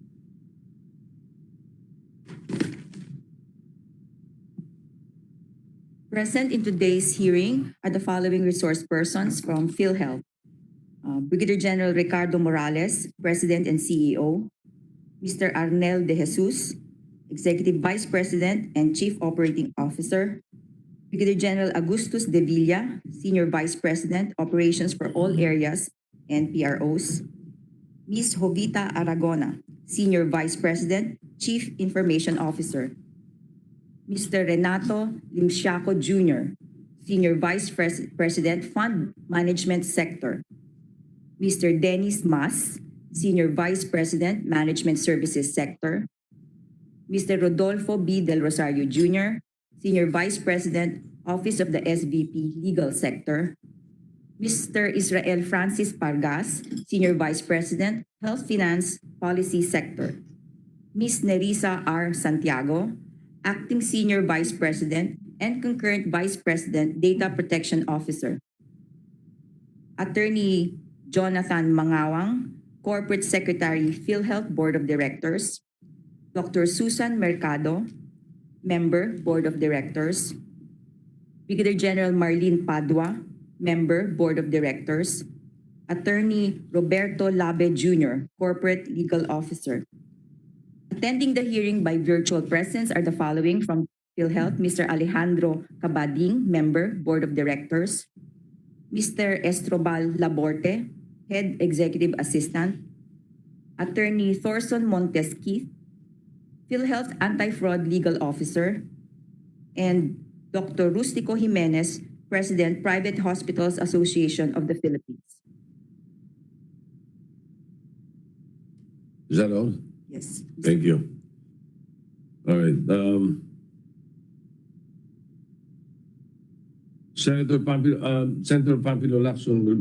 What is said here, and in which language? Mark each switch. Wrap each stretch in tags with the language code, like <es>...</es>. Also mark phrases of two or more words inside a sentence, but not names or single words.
<en>Present in today's hearing are the following resource persons from Philhealth. Brigadier General Ricardo Morales, President and CEO. Mr. Arnel De Jesus, Executive Vice President and Chief Operating Officer. Brigadier General Agustus De Villa, Senior Vice President, Operations for all areas and PROs. Ms. Jovita Aragona, Senior Vice President, Chief Information Officer. Mr. Renato Limsiaco Jr., Senior Vice President, Fund Management Sector. Mr. Dennis Mas, Senior Vice President, Management Services Sector. Mr. Rodolfo B. Del Rosario Jr., Senior Vice President, Office of the SVP, Legal Sector. Mr. Israel Francis Pargas, Senior Vice President, Health Finance Policy Sector. Ms. Nerissa R. Santiago, Acting Senior Vice President and Concurrent Vice President, Data Protection Officer. Attorney Jonathan Mangawang, Corporate Secretary, Philhealth Board of Directors. Dr. Susan Mercado, Member, Board of Directors. Brigadier General Marlene Padua, Member, Board of Directors. Attorney Roberto Labe Jr., Corporate Legal Officer. Attending the hearing by virtual presence are the following from Philhealth: Mr. Alejandro Cabading, Member, Board of Directors. Mr. Estrobal Laborte, Head Executive Assistant. Attorney Thorson Montes Keith, Philhealth Anti-Fraud Legal Officer. And Dr. Rustico Jimenez, President, Private Hospitals Association of the Philippines. Is that all? Yes. Thank you. All right. Senator Pampilo Lacson will.</en>